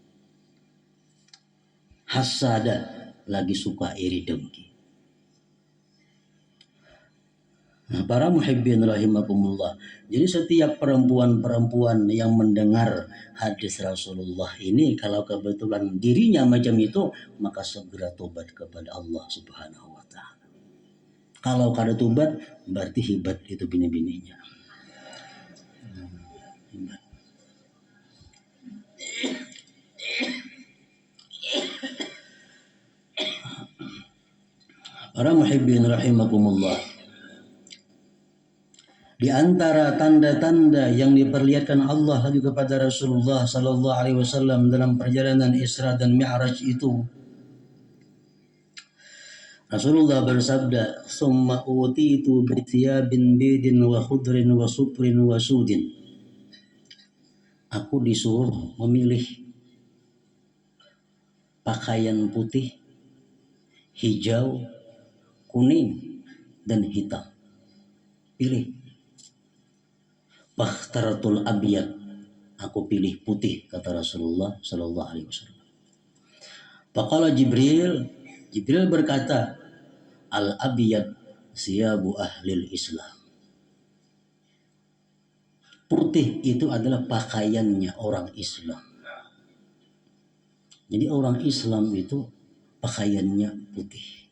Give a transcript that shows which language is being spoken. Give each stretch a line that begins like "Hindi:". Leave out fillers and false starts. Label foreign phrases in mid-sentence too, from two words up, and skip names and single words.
Indonesian: Hasada, lagi suka iri dengki. Nah, para
Arabic: المحبين رحمكم الله.
Indonesian: Jadi setiap perempuan-perempuan yang mendengar hadis Rasulullah ini, kalau kebetulan dirinya macam itu, maka segera tobat kepada Allah
Arabic: سبحانه وتعالى.
Banjar: Kalau kada tobat, berarti hibat itu bini-bininya.
Arabic: Para المحبين رحمكم الله.
Indonesian: Di antara tanda-tanda yang diperlihatkan Allah lagi kepada Rasulullah
Arabic: صلى الله عليه وسلم
Indonesian: dalam perjalanan Isra dan Mi'raj itu, Rasulullah bersabda,
Arabic: "ثم أتيت بثياب بيض وخضر وصفر وسود."
Indonesian: Aku disuruh memilih pakaian putih, hijau, kuning, dan hitam.
Arabic: Pilih. فاخترت الأبيض.
Indonesian: Aku pilih putih, kata Rasulullah
Arabic: صلى الله عليه وسلم. فقال جبريل berkata, الأبيض ثياب أهل الإسلام.
Indonesian: Putih itu adalah pakaiannya orang Islam. Jadi orang Islam itu pakaiannya putih.